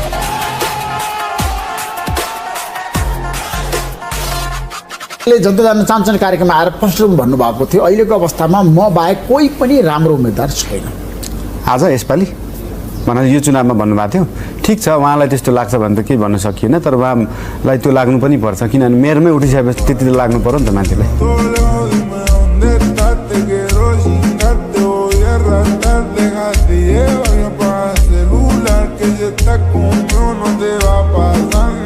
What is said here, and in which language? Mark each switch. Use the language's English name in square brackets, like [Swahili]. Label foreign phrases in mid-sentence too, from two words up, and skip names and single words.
[Nepali] जनता जान्न चाहन्छन् कार्यक्रममा आएर प्रश्न भन्नुभएको थियो अहिलेको अवस्थामा म बाहेक कोही पनि राम्रो उम्मेदवार छैन आज यसपालि भनेर यो चुनावमा भन्नुभएको थियो ठिक छ उहाँलाई त्यस्तो लाग्छ भने त केही भन्न सकिएन तर उहाँलाई त्यो लाग्नु पनि पर्छ किनभने मेयरमै उठिसकेपछि त्यति त लाग्नु पर्यो नि त मान्छेलाई [Spanish] que ya está con uno no te va a pasar.